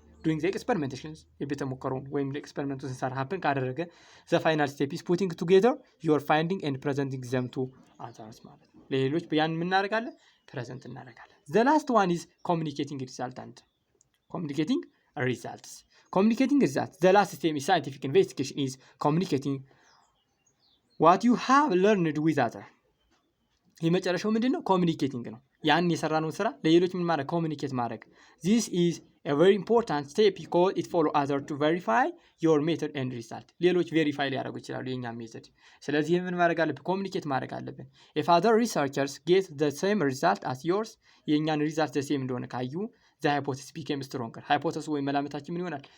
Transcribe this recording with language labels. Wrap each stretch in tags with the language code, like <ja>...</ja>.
<en>during the experimentations</en> <am>የቤተ ሙከራውን ወይም ኤክስፐሪመንቱን ስንሰራ</am> <en>happen ካደረገ the final step is putting together your finding and presenting them to others ማለት ነው።</en> <am>ለሌሎች ያን ምን እናደርጋለን? ፕሬዘንት እናደርጋለን።</am> <en>the last one is communicating resultant communicating results communicating results the last step in scientific investigation is communicating what you have learned with others</en> <am>የመጨረሻው ምንድነው? ኮሚኒኬቲንግ ነው። ያን የሰራነውን ስራ ለሌሎች ምን ማድረግ?</am> <en>ኮሚኒኬት ማድረግ። this is a very important step because it follow other to verify your method and result</en> <am>ሌሎች ቬሪፋይ ሊያደርጉ ይችላሉ የኛ ሜተድ። ስለዚህ ምን ማድረግ አለብን? ኮሚኒኬት ማድረግ አለብን።</am> <en>if other researchers get the same result as yours የኛን ሪዛልት the same እንደሆነ ካዩ the hypothesis became stronger hypothesis</en> <am>ወይም መላምታችን ምን ይሆናል?</am>